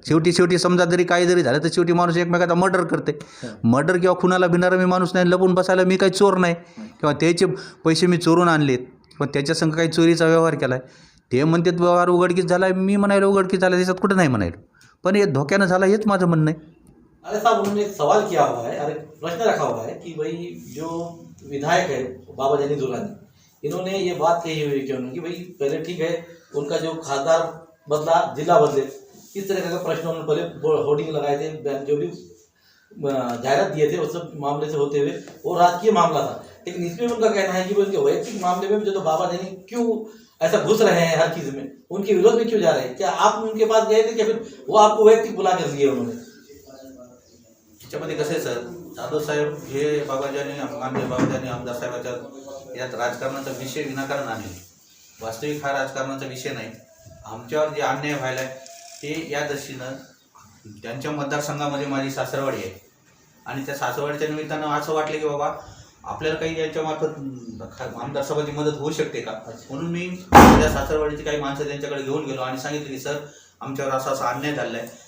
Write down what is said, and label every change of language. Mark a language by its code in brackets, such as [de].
[mr] शेवटी समजा जरी झालं तर शेवटी माणूस एकमेकाचा मर्डर करते. मर्डर किंवा खुनाला भिणारा मी माणूस नाही. लपून बसायला मी काही चोर नाही किंवा त्याचे पैसे मी चोरून आणलेत किंवा त्याच्यासंग काही चोरीचा व्यवहार केला आहे. ते म्हणतात व्यवहार उघडकीस झाला आहे, मी म्हणायला उघडकीस झाला, त्याच्यात कुठं नाही म्हणायला. पण हे धोक्यानं झाला हेच माझं म्हणणं आहे. [hi] अरे साहब, उन्होंने एक सवाल किया हुआ है, अरे प्रश्न रखा हुआ है कि भाई जो विधायक है बाबा जानी दुरानी, इन्होंने ये बात कही हुई है कि भाई पहले ठीक है उनका जो खासदार बदला, जिला बदले, इस तरह का प्रश्न उन्होंने पहले होर्डिंग लगाए थे, जो भी जाहिरात दिए थे उस सब मामले से होते हुए वो राजकीय मामला था. लेकिन इसमें उनका कहना है कि उनके वैयक्तिक मामले में जो तो बाबा जानी क्यों ऐसा घुस रहे हैं हर चीज में, उनके विरोध में क्यों जा रहे हैं? क्या आप उनके पास गए थे या फिर वो आपको वैयक्तिक बुला कर दिए उन्होंने? [mr] त्याच्यामध्ये कसं आहे सर, जाधव साहेब हे माननीय बाबाजानी आमदार साहेबाच्या यात राजकारणाचा विषय विनाकारण आणले. वास्तविक हा राजकारणाचा विषय नाही. आमच्यावर जे अन्याय व्हायला आहे ते या दृष्टीनं त्यांच्या मतदारसंघामध्ये माझी सासरवाडी आहे आणि त्या सासरवाडीच्या निमित्तानं असं वाटलं की बाबा आपल्याला काही यांच्यामार्फत आमदार साहेबांची मदत होऊ शकते का, म्हणून मी त्या सासरवाडीची काही माणसं त्यांच्याकडे घेऊन गेलो आणि सांगितलं की सर आमच्यावर असा अन्याय झालेला आहे.